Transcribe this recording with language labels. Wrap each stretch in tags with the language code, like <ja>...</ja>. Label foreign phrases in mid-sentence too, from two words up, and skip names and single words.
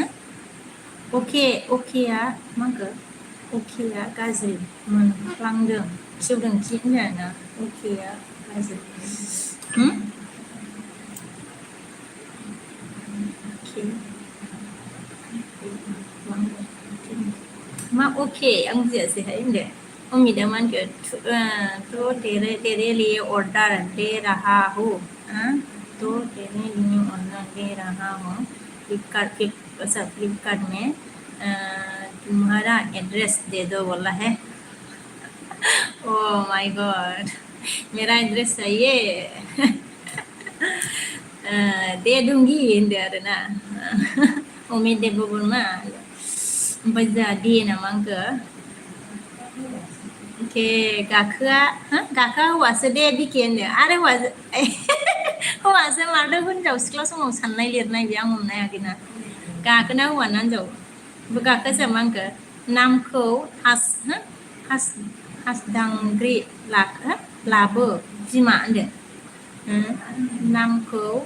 <brx>अकेया मा होनखो अकेया गाज्रि मोनफ्लांदों किउट ओंखि होनदों ना अकेया गाज्रि मा अके आं बुजियासैहाय होनदो उम्मीदा मा होनखो तो</brx> <hi>तेरे लिए ऑर्डर दे रहा हूँ तो तेरे लिए ऑर्डर दे रहा हूँ फ्लिपकार्ट में तुम्हारा एड्रेस दे दो बोला है</hi> <en>oh my god</en> <hi>मेरा एड्रेस चाहिए दे दूंगी</hi> <brx>होनदो आरोना उम्मीद देबो बोरमा ओमफ्राय जोंहा दे नामा आंखो अके गाखोआ हौवासो दे बिके होनदो आरो हौवासो माथो हिनजाव सिख्ला समाव साननाय लिरनाय बे आं हमनो हायाखैना गाखोना हौवाना हिनजाव गाखोसो मा आंखो नामखौ हासदांग्रि लाबो बिमा होनदो नामखौ</brx>